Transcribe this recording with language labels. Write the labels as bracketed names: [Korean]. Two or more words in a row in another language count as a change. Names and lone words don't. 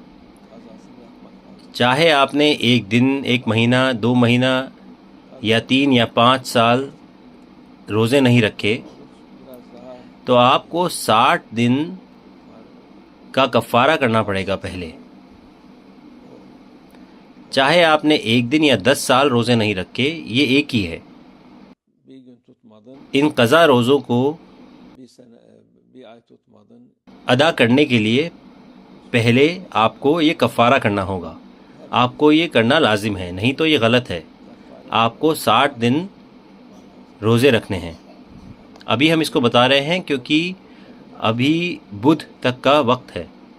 [Urdu] چاہے آپ نے 1 دن، 1 مہینہ، 2 مہینہ یا 3 یا 5 سال روزے نہیں رکھے، تو آپ کو 60 دن کا کفارہ کرنا پڑے گا پہلے. چاہے آپ نے 1 دن یا 10 سال روزے نہیں رکھے، یہ ایک ہی ہے. [Turkish] Bir gün tutmadın, [Urdu] ان قضا روزوں کو [Turkish] bir ay tutmadın. [Urdu] ادا کرنے کے لیے پہلے آپ کو یہ کفارہ کرنا ہوگا. آپ کو یہ کرنا لازم ہے، نہیں تو یہ غلط ہے. آپ کو 60 دن روزے رکھنے ہیں. ابھی ہم اس کو بتا رہے ہیں کیونکہ ابھی بدھ تک کا وقت ہے.